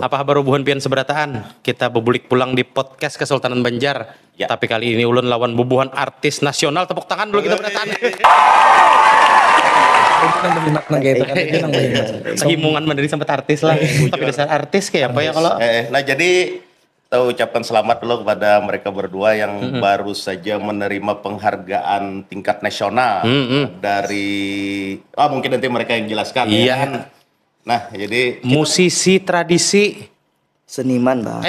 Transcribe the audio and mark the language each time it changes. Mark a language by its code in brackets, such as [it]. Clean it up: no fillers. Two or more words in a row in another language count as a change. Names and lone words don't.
[bjn] Apa kabar buhan pian seberataan? Kita bebulik pulang di podcast Kesultanan Banjar. Ya. Tapi kali ini ulun lawan bubuhan artis nasional. Tepuk tangan dulu kita berataan. Himungan mandiri sampai artis lah. Tapi dasar artis kayak apa ya kalau? [id] Nah jadi kita ucapkan selamat dulu kepada mereka berdua yang baru saja menerima penghargaan tingkat nasional dari mungkin nanti mereka yang jelaskan. Iya. Ya. Nah jadi musisi tradisi Seniman bang.